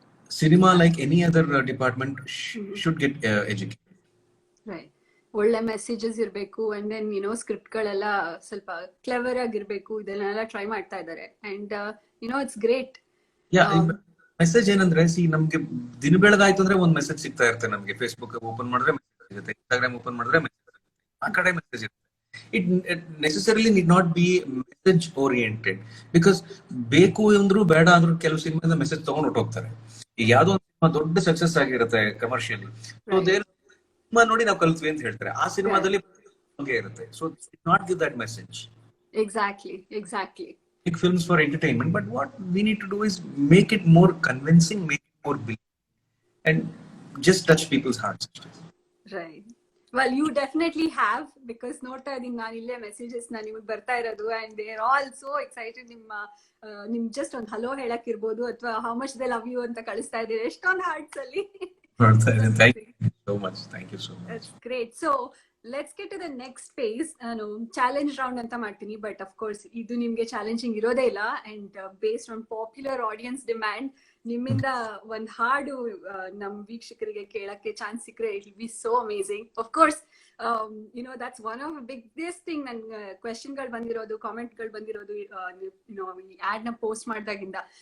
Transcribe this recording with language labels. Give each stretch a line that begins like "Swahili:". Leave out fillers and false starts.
English: Cinema, like any other department, should get educated. Right.
Kannada: ಒಳ್ಳೆ messages ಇರ್ಬೇಕು,
English: and then
Kannada: script ಗಳೆಲ್ಲ ಸ್ವಲ್ಪ clever ಆಗಿರ್ಬೇಕು, ಇದನ್ನೆಲ್ಲ ಟ್ರೈ ಮಾಡ್ತಾ ಇದ್ದಾರೆ.
English: And it's great.
Kannada: ಮೆಸೇಜ್ ಏನಂದ್ರೆ, ನಮ್ಗೆ ದಿನ ಬೆಳಗಾಯ್ತು ಅಂದ್ರೆ ಒಂದ್ ಮೆಸೇಜ್ ಸಿಗ್ತಾ ಇರುತ್ತೆ ನಮ್ಗೆ. ಫೇಸ್ಬುಕ್ ಓಪನ್ ಮಾಡಿದ್ರೆ ಮೆಸೇಜ್ ಸಿಗುತ್ತೆ, ಇನ್ಸ್ಟಾಗ್ರಾಮ್ ಓಪನ್ ಮಾಡಿದ್ರೆ ಮೆಸೇಜ್ ಸಿಗುತ್ತೆ, ಆ ಕಡೆ ಮೆಸೇಜ್ ಇರುತ್ತೆ.
English: it necessarily need not be message oriented, because
Kannada: ಬೇಕು ಅಂದ್ರು ಬೇಡ ಅಂದ್ರು ಕೆಲವು ಸಿನಿಮಾದ ಮೆಸೇಜ್ ತಗೊಂಡು ಹೊಟ್ಟೋಗ್ತಾರೆ. ಈಗ ಯಾವ್ದೋ ಒಂದು ಸಿನಿಮಾ ದೊಡ್ಡ ಸಕ್ಸಸ್ ಆಗಿರುತ್ತೆ ಕಮರ್ಷಿಯಲಿ, ಸಿನಿಮಾ ನೋಡಿ ನಾವು ಕಲ್ತ್ವಿ ಅಂತ ಹೇಳ್ತಾರೆ, ಆ ಸಿನಿಮಾದಲ್ಲಿ ಇರುತ್ತೆ.
English: So not give that message. Exactly. Make films for entertainment, but what we need to do is make it more convincing, make it more believable, and just touch people's hearts. Right. Well, you definitely have, because
Kannada: ನೋಡ್ತಾ ಇದೀನಿ ನಾನು ಇಲ್ಲೇ messages ನಿಮಗೆ ಬರ್ತಾ ಇರೋದು,
English: And they are all so excited.
Kannada: ನಿಮ್ just ಒಂದು hello ಹೇಳಕ್ ಇರ್ಬೋದು, ಅಥವಾ
English: how much they love you
Kannada: ಅಂತ ಕಳಿಸ್ತಾ ಇದ್ದೀವಿ ಎಷ್ಟೊಂದು ಹಾರ್ಟ್ಸ್ ಅಲ್ಲಿ.
English: Thank you so much. Thank you so much. That's great. So let's get to the next phase.
Kannada: ನಾನು ಚಾಲೆಂಜ್ ರೌಂಡ್ ಅಂತ ಮಾಡ್ತೀನಿ,
English: but of course
Kannada: ಇದು ನಿಮ್ಗೆ ಚಾಲೆಂಜಿಂಗ್ ಇರೋದೇ ಇಲ್ಲ.
English: and based on popular audience demand,
Kannada: ನಿಮ್ಮಿಂದ ಒಂದ್ ಹಾಡು ನಮ್ ವೀಕ್ಷಕರಿಗೆ ಕೇಳಕ್ಕೆ
English: Chance ಸಿಕ್ಕರೆ it will be so amazing. Of course that's one of biggest thing
Kannada: ನನ್ ಕ್ವೆಶನ್ಗಳು ಬಂದಿರೋದು, ಕಾಮೆಂಟ್ಗಳು ಬಂದಿರೋದು ಈ ಆಡ್ ನ ಪೋಸ್ಟ್ ಮಾಡಿದಾಗಿಂದ.